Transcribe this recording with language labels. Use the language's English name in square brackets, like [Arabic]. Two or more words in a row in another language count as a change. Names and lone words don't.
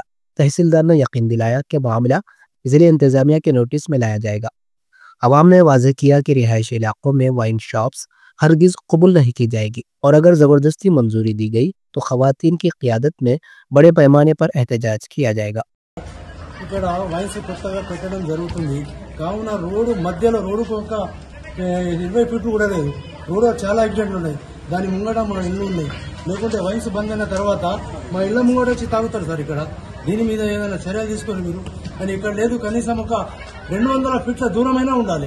[Urdu] تحصیلدار نے یقین دلایا کہ معاملہ ضلع انتظامیہ کے نوٹس میں لایا جائے گا۔ عوام نے واضح کیا کہ رہائشی علاقوں میں وائن شاپس ہرگز قبول نہیں کی جائے گی اور اگر زبردستی منظوری دی گئی تو خواتین کی قیادت میں بڑے پیمانے پر احتجاج کیا جائے گا۔ [Telugu] ఇక్కడ వైన్స్ కొత్తగా పెట్టడం జరుగుతుంది కావున రోడ్డు మధ్యలో రోడ్డుకు ఒక 20 ఫీట్లు కూడా లేదు, రోడ్డు చాలా యాక్సిడెంట్లు ఉన్నాయి, దాని ముంగట మా ఇల్లు ఉన్నాయి, లేకుంటే వైన్స్ బంద్ అయిన తర్వాత మా ఇళ్ళ ముంగట వచ్చి తాగుతారు సార్ ఇక్కడ। దీని మీద ఏదైనా చర్యలు తీసుకొని మీరు, కానీ ఇక్కడ లేదు, కనీసం ఒక 200 ఫీట్ల దూరమైనా ఉండాలి।